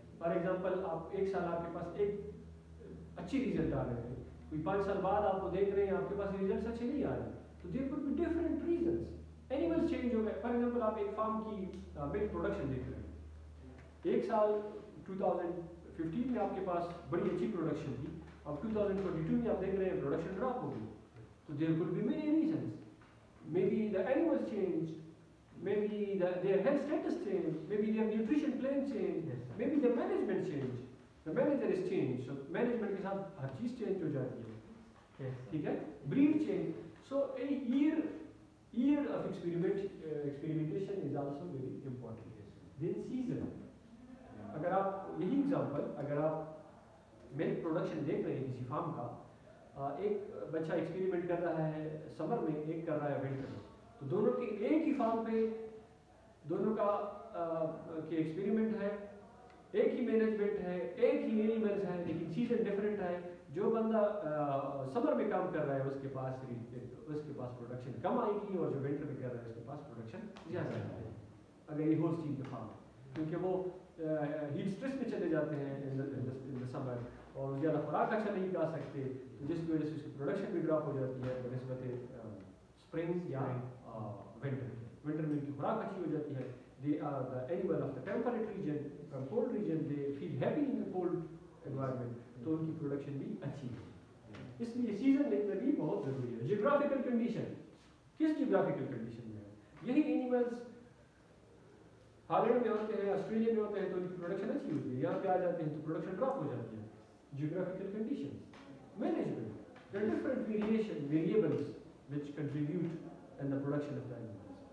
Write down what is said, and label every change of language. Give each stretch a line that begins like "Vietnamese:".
Urdu: For example آپ ایک سال آپ کے پاس ایک اچھی ریزلٹ آ رہے ہیں, کوئی 5 سال بعد آپ کو دیکھ رہے ہیں آپ کے پاس ریزلٹس اچھے نہیں آ رہے,
English: تو there could be different reasons.
Urdu: Animals change ہو گئے. فار ایگزامپل آپ ایک فارم کی ملک پروڈکشن دیکھ رہے ہیں, ایک سال 2015 میں آپ کے پاس بڑی اچھی پروڈکشن تھی, اب 2022 میں آپ دیکھ رہے ہیں پروڈکشن ڈراپ ہو گئی.
English: تو there could be many reasons. Maybe the animals changed, maybe their health status changed, maybe their nutrition plan changed, maybe their management changed. The manager is changed, so management
Urdu: کے ساتھ ہر چیز change ہو جاتی ہے. ٹھیک ہے.
English: breed change. So a year of experimentation is also very important. Then season.
Urdu: اگر آپ یہی ایگزامپل, اگر آپ ملک پروڈکشن دیکھ رہے ہیں کسی فارم کا, ایک بچہ ایکسپیریمنٹ کر رہا ہے سمر میں, ایک کر رہا ہے ونٹر میں, تو دونوں کے ایک ہی فارم پہ دونوں کا کہ ایکسپیریمنٹ ہے, ایک ہی مینجمنٹ ہے, ایک ہی اینیملز ہے, لیکن سیزن ڈفرینٹ ہے. جو بندہ سمر میں کام کر رہا ہے اس کے پاس پروڈکشن کم آئے گی, اور جو ونٹر میں کر رہا ہے اس کے پاس پروڈکشن زیادہ آئے گی, اگر یہ ہول اسٹیم کے فارم ہے. کیونکہ وہ ہیٹ اسٹریس میں چلے جاتے ہیں سمر, اور زیادہ خوراک اچھا نہیں کھا سکتے, جس کی وجہ سے اس کی پروڈکشن بھی ڈراپ ہو جاتی ہے بنسبت اسپرنگ یا ونٹر. ونٹر میں ان کی خوراک اچھی ہو جاتی ہے.
English: they are the animal of the temperate region, from cold region, they feel happy in the cold environment,
Urdu: تو ان کی پروڈکشن بھی اچھی ہے. اس لیے سیزن دیکھنا بھی بہت ضروری ہے. جیوگرافیکل کنڈیشن, کس جیوگرافیکل کنڈیشن میں ہے. یہی اینیملس ہالینڈ میں ہوتے ہیں, آسٹریلیا میں ہوتے ہیں, تو ان کی پروڈکشن اچھی ہوتی ہے. یہاں پہ آ جاتے ہیں تو پروڈکشن ڈراپ ہو جاتی ہے.
English: Geographical condition. Management. There are different variables which contribute in the production of the animals.